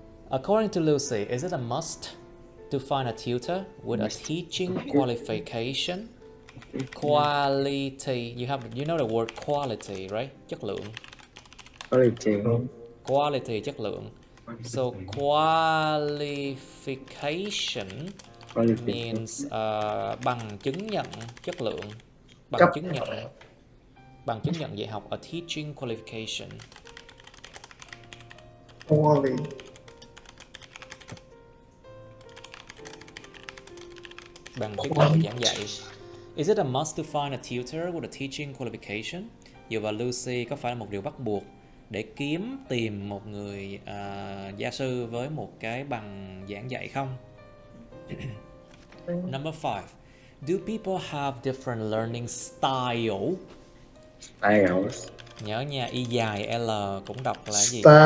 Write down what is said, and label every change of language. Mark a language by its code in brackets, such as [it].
[en] According to Lucy, is it a must to find a tutor with a teaching qualification? Quality, you know the word quality, right? [vi] Chất lượng. Quality, chất lượng. [en] So qualification means [vi] bằng chứng nhận chất lượng, bằng chứng nhận dạy học, [en] a teaching qualification. [vi] Bằng chứng nhận giảng dạy. [en] Is it a must to find a tutor with a teaching qualification? [vi] Dựa vào Lucy, có phải là một điều bắt buộc để tìm một người gia sư với một cái bằng giảng dạy không? [en] Number 5. Do people have different learning styles? [vi] Nhớ nha, y dài L cũng đọc là gì?